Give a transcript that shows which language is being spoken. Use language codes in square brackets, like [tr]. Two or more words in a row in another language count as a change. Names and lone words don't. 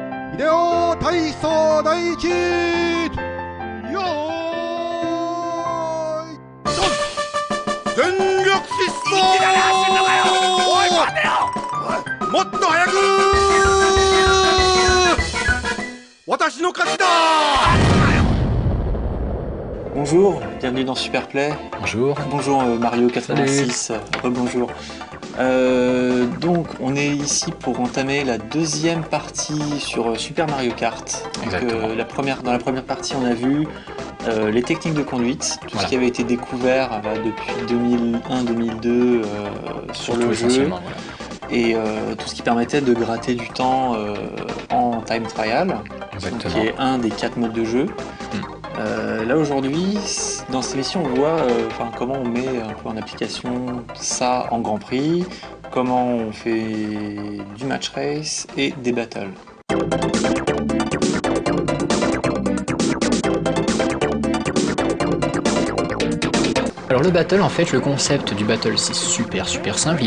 [ja] 秀夫体操第一よーいドン全力疾走もっと早く私の勝ちだ [fr] Bonjour, bienvenue dans Superplay. Bonjour. Bonjour Mario 86. Rebonjour. Donc on est ici pour entamer la deuxième partie sur Super Mario Kart. Exactement. Dans la première partie on a vu les techniques de conduite, tout ce qui avait été découvert depuis 2001-2002 sur le jeu. Voilà. Et tout ce qui permettait de gratter du temps en [en] time trial, [fr] Exactement. qui est un des 4 modes de jeu. Là aujourd'hui, dans cette émission, on voit comment on met un peu en application ça en Grand Prix, comment on fait du [en] match race [fr] et des battles. Alors le battle, en fait, le concept du battle, c'est super simple.